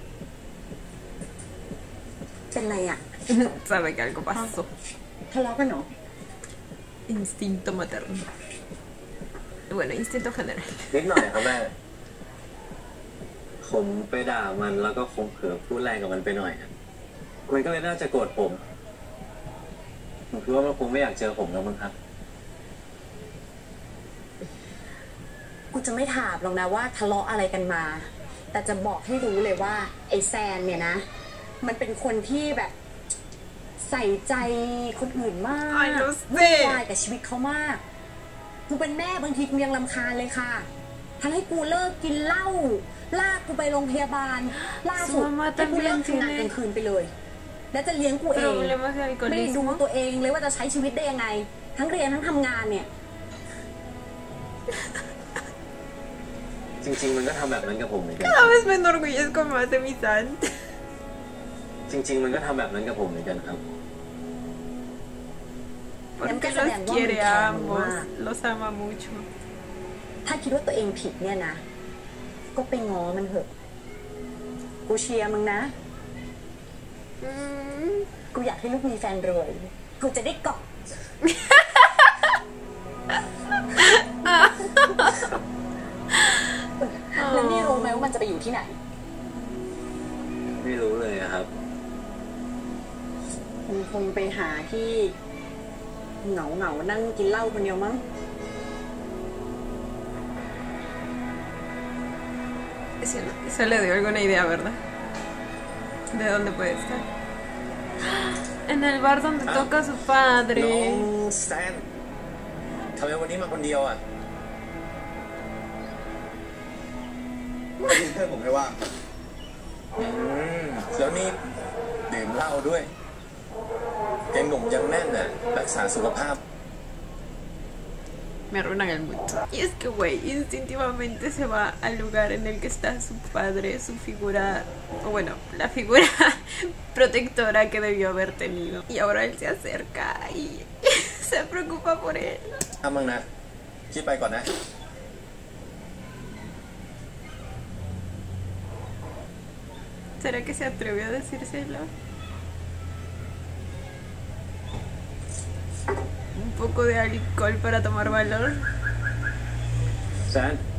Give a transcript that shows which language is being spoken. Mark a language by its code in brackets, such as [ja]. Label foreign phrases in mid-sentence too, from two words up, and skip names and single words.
[th] เป็นไรอ่ะ [es] Sabe que algo pasó. [th] ทะเลาะกันเนาะ [es] Instinto materno. Bueno, instinto general. [th] นิดหน่อยครับแม่ผมไปด่ามันแล้วก็คงเผลอพูดแรงกับมันไปหน่อยอะมันก็เลยน่าจะโกรธผมคิดว่ามันคงไม่อยากเจอผมแล้วมั้งครับ กูจะไม่ถามหรอกนะว่าทะเลาะอะไรกันมา แต่จะบอกให้รู้เลยว่าไอ้แซนเนี่ยนะมันเป็นคนที่แบบใส่ใจคนอื่นมาก [es] Ay, no [th] วุ่น [es] sé [th] วายกับชีวิตเขามากกูเป็นแม่บางทีกูยังรำคาญเลยค่ะทั้งให้กูเลิกกินเหล้าลากกูไปโรงพยาบาลล่าสุด [es] Su mamá [th] ให้กูเลิก [es] también [th] ทำงาน [es] tiene [th] กลางคืนไปเลย แล้วจะเลี้ยงกูเอง [es] problemas de [th] ไม่ได้ดู [es] alcoholismo. [th] ตัวเองเลยว่าจะใช้ชีวิตได้ยังไง ทั้งเรียนทั้งทำงานเนี่ย จริงๆมันก็ทำแบบนั้นกับผมเหมือนกัน [es] Cada vez me enorgullezco más de mi Sant. [th] จริงๆมันก็ทำแบบนั้นกับผมเหมือนกันครับ [es] Porque los quiere a ambos, los ama mucho. [th] ถ้าคิดว่าตัวเองผิดเนี่ยนะ ก็ไปง้อมันเถอะ กูเชียร์มึงนะ กูอยากให้ลูกมีแฟนรวย กูจะได้เกาะ แล้วนี่รู้ไหมว่ามันจะไปอยู่ที่ไหน ไม่รู้เลยอะครับ มันคงไปหาที่เหงานั่งกินเหล้าคนเดียวมั้ง [es] Se le dio alguna idea, ¿verdad? ¿De dónde puede estar? En el bar donde toca su [th] น้อง [es] padre. [th] แซนทำไมวันนี้มาคนเดียวอ่ะเพื่อนผมไม่ว่างแล้วนี่ดื่มเหล้าด้วยยังหนุ่มยังแน่นน่ะรักษาสุขภาพ [es] Me arruinan el mood. Y es que, güey, instintivamente se va al lugar en el que está su padre, su figura, o bueno, la figura protectora que debió haber tenido. Y ahora él se acerca y se preocupa por él. [th] ทำบ้างนะคิดไปก่อนนะ [es] ¿Será que se atrevió a decírselo? Un poco de alcohol para tomar valor. [th] แซน